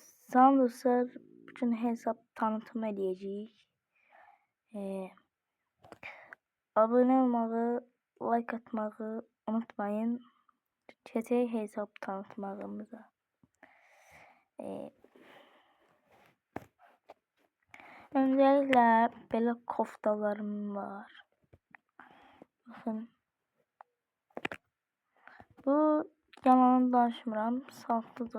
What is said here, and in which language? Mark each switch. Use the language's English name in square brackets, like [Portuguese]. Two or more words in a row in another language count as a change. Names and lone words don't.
[Azerbaijani] Salam dostlar, bugün hesap tanıtım edəcəyik. Abone olmağı, like atmağı unutmayın. Keçək hesap tanıtmağımıza. Öncelikle belə koftalarım var. Bakın. Bu yalan danışmıram. Saltıdır.